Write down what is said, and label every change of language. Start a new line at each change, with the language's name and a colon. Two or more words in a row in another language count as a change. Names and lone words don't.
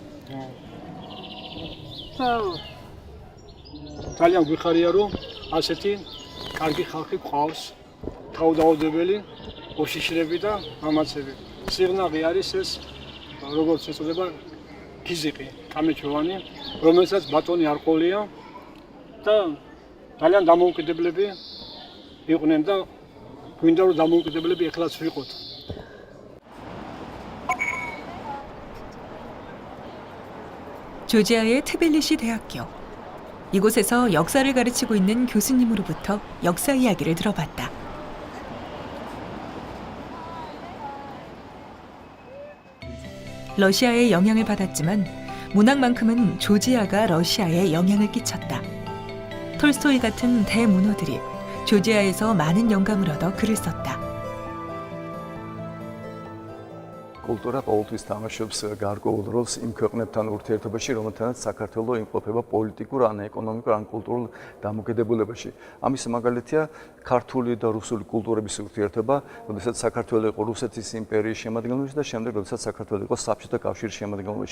Georgian: ძალიან გვიხარია რომ ასეთი კარგი ხალხი გვყავს თავდაუდებელი უშიშრები და მამაცები. სიღნაღი არის ეს როგორც ეწოდება ქიზიყი, კამეჩოვანი, რომელსაც ბატონი არ ყოლია და ძალიან დამოუკიდებლები იყვნენ და გვინდა რომ დამოუკიდებლები ეხლაც ვიყოთ.
Korean: 조지아의 트빌리시 대학교. 이곳에서 역사를 가르치고 있는 교수님으로부터 역사 이야기를 들어봤다. 러시아의 영향을 받았지만 문학만큼은 조지아가 러시아에 영향을 끼쳤다. 톨스토이 같은 대문호들이 조지아에서 많은 영감을 얻어 글을 썼다.
Georgian: კულტურა ყოველთვის თამაშობს გარკვეულ როლს იმ ქვეყნებთან ურთიერთობაში, რომელთანაც საქართველო იმყოფება პოლიტიკურ, ან ეკონომიკურ, ან კულტურულ დამოკიდებულებაში. ამის მაგალითია ქართული და რუსული კულტურების ურთიერთობა, როდესაც საქართველო იყო რუსეთის იმპერიის შემადგენლობაში და შემდეგ როდესაც საქართველო იყო საბჭოთა კავშირის შემადგენლობაში.